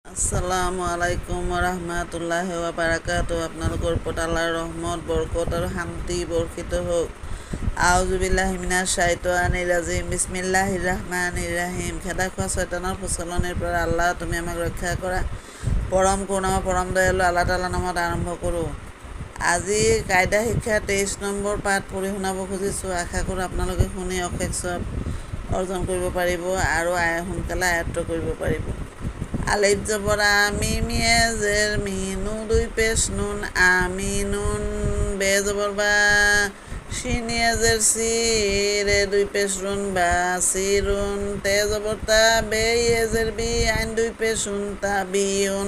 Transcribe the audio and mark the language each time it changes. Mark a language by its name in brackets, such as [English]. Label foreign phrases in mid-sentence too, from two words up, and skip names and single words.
[Arabic] السلام عليكم ورحمة الله وبركاته. [Assamese] আপোনালোকৰ ওপৰত আল্লাহৰ ৰহমত বৰকত আৰু শান্তি বৰ্ষিত হওক। [Arabic] أعوذ بالله من الشيطان الرجيم. بسم الله الرحمن الرحيم. [Assamese] খেদা খোৱা শয়তানৰ প্ৰচলনৰ পৰা আল্লাহ তুমি আমাক ৰক্ষা কৰা। পৰম কৰুণাময় পৰম দয়ালু আল্লাহ তাআলাৰ নামত আৰম্ভ কৰোঁ। আজি কায়দা শিক্ষা 23 নম্বৰ পাঠ পঢ়ি শুনাব খুজিছোঁ। আশা কৰোঁ আপোনালোকে শুনি অশেষ সব অৰ্জন কৰিব পাৰিব আৰু সোনকালে আয়ত্ত কৰিব পাৰিব। আলিফ জবর মিমিয়ে জের মিনু দুই পেশ নুন আমিনুন। বে জবর বা শিনিয়ে জের সি রে দুই পেশ রুন বা সিরুন। তে জবর তা বে জের বি আইন দুই পেশুন তাবিউন।